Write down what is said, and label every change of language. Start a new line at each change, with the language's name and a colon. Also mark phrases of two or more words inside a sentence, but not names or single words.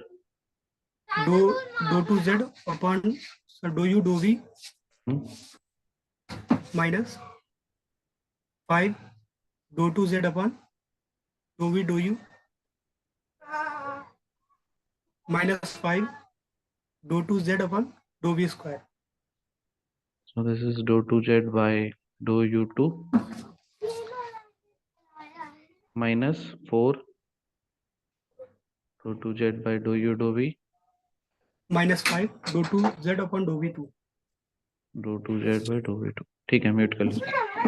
English: dou dou two z upon sir dou u dou v minus 5 dou two z upon dou v dou u minus 5 dou two z upon dou v square. so this is dou 2z by dou u2 minus 4 dou 2z by dou u dou v -5 dou 2 z upon dou v 2। dou 2z by dou v2।
Hindi: ठीक है, म्यूट कर लीजिए।